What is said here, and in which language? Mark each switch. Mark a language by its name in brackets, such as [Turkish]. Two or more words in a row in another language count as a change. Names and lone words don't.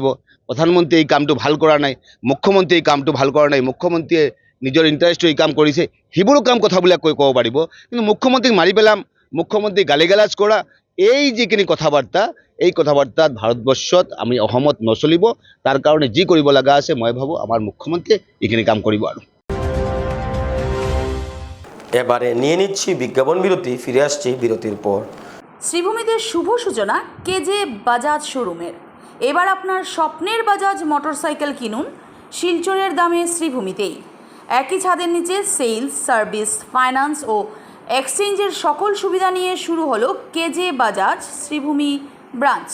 [Assamese] প্ৰধানমন্ত্ৰীয়ে এই কামটো ভাল কৰা নাই, মুখ্যমন্ত্ৰীয়ে এই কামটো ভাল কৰা নাই, মুখ্যমন্ত্ৰীয়ে নিজৰ ইণ্টাৰেষ্টটো এই কাম কৰিছে, সেইবোৰো কথাবিলাক ক'ব পাৰিব। কিন্তু মুখ্যমন্ত্ৰীক মাৰি পেলাম, মুখ্যমন্ত্ৰীক গালি গালাজ কৰা, এই যিখিনি কথাবাৰ্তা, এই কথাবাৰ্তাত ভাৰতবৰ্ষত আমি অসমত নচলিব। তাৰ কাৰণে যি কৰিব লগা আছে মই ভাবোঁ আমাৰ মুখ্যমন্ত্ৰীয়ে এইখিনি কাম কৰিব। আৰু [Bangla] এবারে নিয়ে নিচ্ছি বিজ্ঞাপন বিরতি, ফিরে আসছি বিরতির পর। শ্রীভূমিতে শুভ সূচনা কেজে বাজাজ শোরুমের। এবার আপনার স্বপ্নের বাজাজ মোটরসাইকেল কিনুন শিলচরের দামে শ্রীভূমিতেই। একই ছাদের নিচে [English] Sales, service, finance [Bangla] ও এক্সচেঞ্জের সকল সুবিধা নিয়ে শুরু হলো কেজে বাজাজ শ্রীভূমি ব্রাঞ্চ।